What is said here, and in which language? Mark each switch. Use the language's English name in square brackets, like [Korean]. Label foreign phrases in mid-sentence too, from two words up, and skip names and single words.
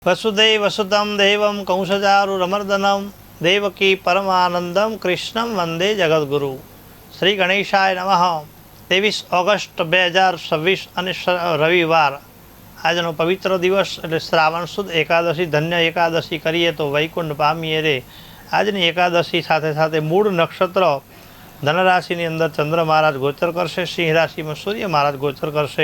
[Sanskrit] वसुदेव वसुतं देवं कंसचारुरमर्दनं देवकी परमानंदम कृष्णं वंदे जगद्गुरु। श्री गणेशाय नमः। [Gujarati] 23 ઓગસ્ટ 2026 અને રવિવાર આજનો પવિત્ર દિવસ એટલે શ્રાવણ સુદ એકાદશી, ધન્ય એકાદશી કરીએ તો વૈકુંઠ પામીએ રે। આજની એકાદશી સાથે સાથે મૂળ નક્ષત્ર ધનરાશિની અંદર ચંદ્ર મહારાજ ગોચર કરશે, સિંહ રાશિમાં સૂર્ય મહારાજ ગોચર કરશે।